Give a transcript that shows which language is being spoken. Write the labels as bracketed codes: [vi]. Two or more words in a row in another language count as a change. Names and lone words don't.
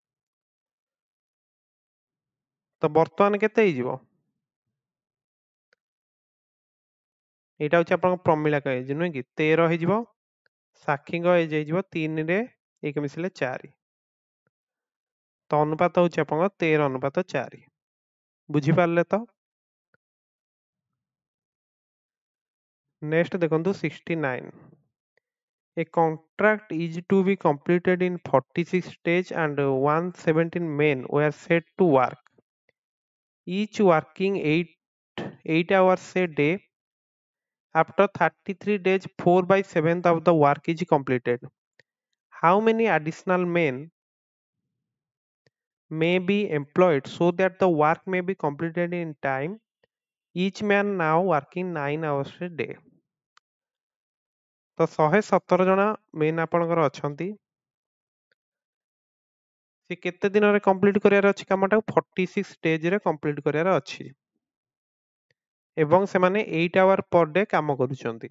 [or] ତ ବର୍ତ୍ତମାନ କେତେ ହେଇଯିବ ଏଇଟା ହଉଛି ଆପଣଙ୍କ ପ୍ରମିଳାଙ୍କ ଏଜ୍ ନୁହେଁ କି 13 ହେଇଯିବ। ସାକ୍ଷୀଙ୍କ ଏଜ୍ ହେଇଯିବ 3 ରେ 1 ମିଶିଲେ 4। ତ ଅନୁପାତ ହଉଛି ଆପଣଙ୍କ 13:4। ବୁଝିପାରିଲେ ତ? ନେକ୍ସଟ ଦେଖନ୍ତୁ 69। [en] A contract is to be completed in 46 days and 117 men were set to work, each working 8 hours a day. After 33 days, 4/7 of the work is completed. How many additional men may be employed so that the work may be completed in time? Each man now working 9 hours a day. [or] ତ 117 ଜଣ ମେନ୍ ଆପଣଙ୍କର ଅଛନ୍ତି। ସେ କେତେ ଦିନରେ କମ୍ପ୍ଲିଟ୍ କରିବାର ଅଛି କାମଟାକୁ 46 ଡେଜରେ କମ୍ପ୍ଲିଟ୍ କରିବାର ଅଛି ଏବଂ ସେମାନେ 8 [en] hour per day [or] କାମ କରୁଛନ୍ତି।